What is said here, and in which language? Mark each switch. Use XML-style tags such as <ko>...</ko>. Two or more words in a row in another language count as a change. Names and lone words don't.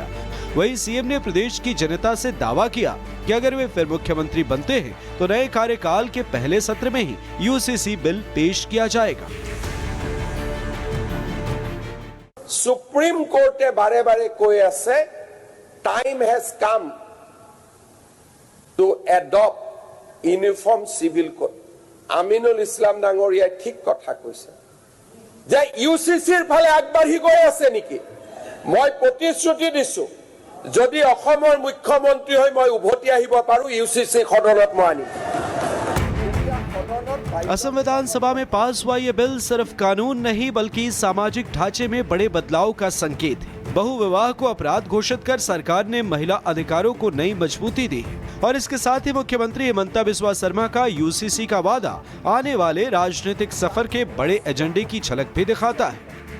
<hi>वहीं सीएम ने प्रदेश की जनता से दावा किया कि अगर वे फिर मुख्यमंत्री बनते हैं तो नए कार्यकाल के पहले सत्र में ही यूसीसी बिल पेश किया जाएगा।</hi> <en>सुप्रीम कोर्टे</en> <hi>बारे बारे कोई ऐसे</hi> <en>time has come to adopt uniform civil code.</en> <as>আমিনুল ইছলাম ডাঙৰীয়াই ঠিক কথা কৈছে যে ইউসিসিৰ ফালে আগবাঢ়ি গৈ আছে নেকি। মই প্ৰতিশ্ৰুতি দিছো যদি অসমৰ মুখ্যমন্ত্ৰী হৈ মই উভতি আহিব পাৰো ইউসিসি সদনত মই আনিম।</as> <hi>असम विधानसभा में पास हुआ ये बिल सिर्फ कानून नहीं बल्कि सामाजिक ढांचे में बड़े बदलाव का संकेत है। बहुविवाह को अपराध घोषित कर सरकार ने महिला अधिकारों को नई मजबूती दी और इसके साथ ही मुख्यमंत्री हिमंता बिस्वा शर्मा का यूसीसी का वादा आने वाले राजनीतिक सफर के बड़े एजेंडे की झलक भी दिखाता है।</hi>